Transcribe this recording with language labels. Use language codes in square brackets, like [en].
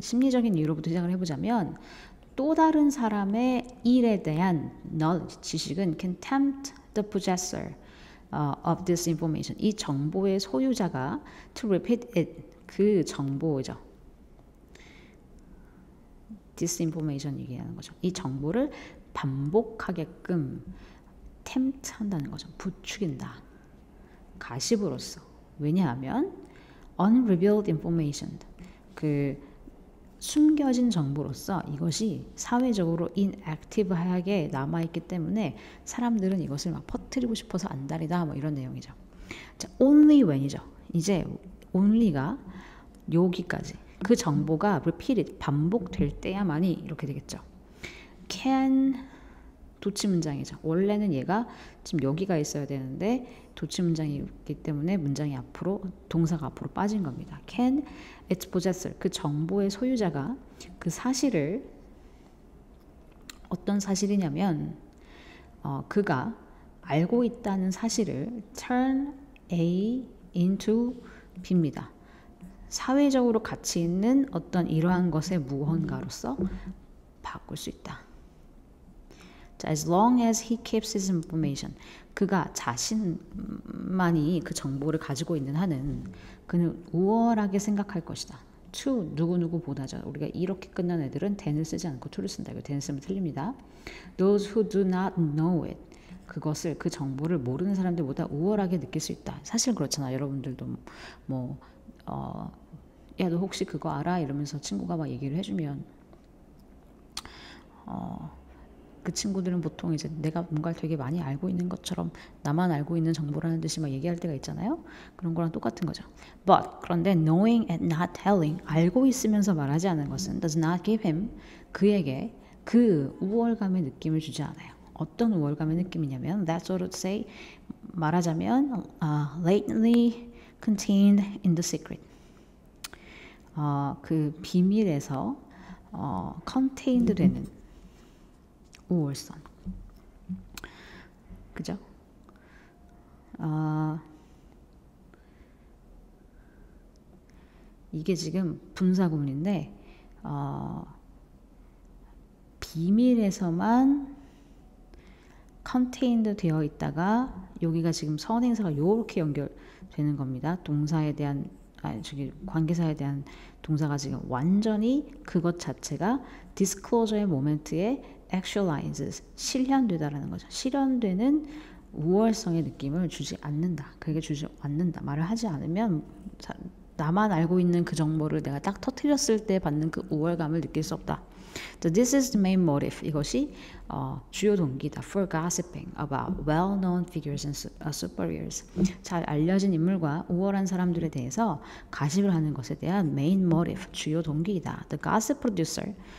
[ko] 심리적인 이유로부터 시작을 해보자면 또 다른 사람의 일에 대한 knowledge, 지식은 can tempt the possessor of this information. 이 정보의 소유자가 to repeat it. 그 정보죠. disinformation 얘기하는 거죠. 이 정보를 반복하게끔 tempt 한다는 거죠. 부추긴다. 가십으로써. [en] 왜냐하면 unrevealed information. [ko] 그 숨겨진 정보로서 이것이 사회적으로 inactive하게 남아있기 때문에 사람들은 이것을 막 퍼뜨리고 싶어서 안달이다. 뭐 이런 내용이죠. 자, only when이죠. 이제 only가 여기까지. 그 정보가 repeated, 반복될 때야만이 이렇게 되겠죠. can 도치 문장이죠. 원래는 얘가 지금 여기가 있어야 되는데 도치 문장이기 때문에 문장이 앞으로, 동사가 앞으로 빠진 겁니다. Can its possessor, 그 정보의 소유자가 그 사실을, 어떤 사실이냐면 그가 알고 있다는 사실을 turn A into B 입니다. 사회적으로 가치 있는 어떤 이러한 것의 무언가로서 바꿀 수 있다. [en] 자, as long as he keeps his information. [ko] 그가 자신만이 그 정보를 가지고 있는 한은 그는 우월하게 생각할 것이다. to 누구누구보다죠. 우리가 이렇게 끝난 애들은 then을 쓰지 않고 to를 쓴다. 이거 then 쓰면 틀립니다. [en] Those who do not know it. [ko] 그것을, 그 정보를 모르는 사람들보다 우월하게 느낄 수 있다. 사실 그렇잖아. 여러분들도 야, 너 혹시 그거 알아? 이러면서 친구가 막 얘기를 해주면 그 친구들은 보통 이제 내가 뭔가를 되게 많이 알고 있는 것처럼 나만 알고 있는 정보라는 듯이 막 얘기할 때가 있잖아요. 그런 거랑 똑같은 거죠. But 그런데 knowing and not telling, 알고 있으면서 말하지 않는 것은 does not give him, 그에게 그 우월감의 느낌을 주지 않아요. [en] 어떤 우월감의 느낌이냐면 that's what to say, 말하자면 latently contained in the secret. [ko] 그 비밀에서 contained 되는 우월성. 그죠? 이게 지금 분사구문인데 비밀에서만 contained 되어 있다가 여기가 지금 선행사가 이렇게 연결되는 겁니다. 동사에 대한 저기 관계사에 대한 동사가 지금 완전히 그것 자체가 disclosure의 모멘트에 actualizes 실현되다라는 거죠. 실현되는 우월성의 느낌을 주지 않는다. 그게 주지 않는다. 말을 하지 않으면 나만 알고 있는 그 정보를 내가 딱 터뜨렸을 때 받는 그 우월감을 느낄 수 없다. [en] So this is the main motive. [ko] 이것이 주요 동기다. [en] For gossiping about well-known figures and superiors. [ko] 잘 알려진 인물과 우월한 사람들에 대해서 가십을 하는 것에 대한 main motive, 주요 동기이다. [en] The gossip producer.